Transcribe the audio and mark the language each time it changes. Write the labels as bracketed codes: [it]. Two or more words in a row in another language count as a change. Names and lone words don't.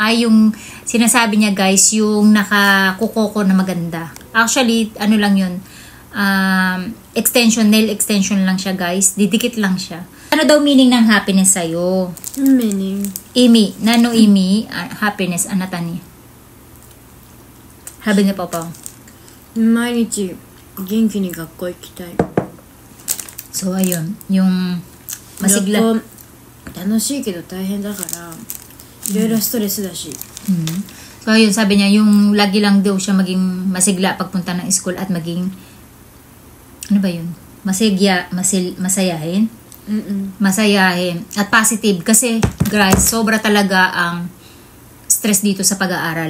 [tl] Ay, yung sinasabi niya guys, yung nakakukoko na maganda. Actually, ano lang yun, nail extension lang siya guys. Didikit lang siya. Ano daw meaning ng happiness sa'yo? Meaning? Imi. [ja] 何の意味, happiness, あなたに? [tl] Sabi ni Papa. [ja] 毎日元気に学校行きたい。 [tl] So, ayun. Yung masigla. [ja] 学校楽しいけど大変だからいろいろストレスだし。 [tl] So, ayun. Sabi niya, yung lagi lang daw siya maging masigla pagpunta ng school at maging, ano ba yun? Masayahin? Masayahin. At positive. Kasi, guys, sobra talaga ang stress dito sa pag-aaral.